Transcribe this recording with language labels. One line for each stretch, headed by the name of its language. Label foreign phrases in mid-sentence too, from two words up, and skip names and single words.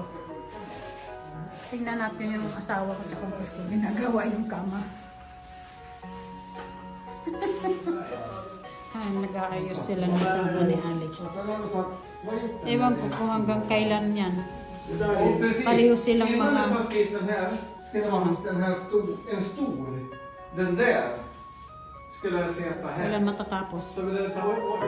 Filipino: Tingnan natin yung asawa ko at saka yung ex ko. Ginagawa yung kama. Nag-aayos sila ng kama ni Alex. Ewan ko kung hanggang kailan yan. Pareho silang mga...
Swedish: Den där skulle jag sätta här.
Filipino: Kailan matatapos?
Swedish: Så vill jag ta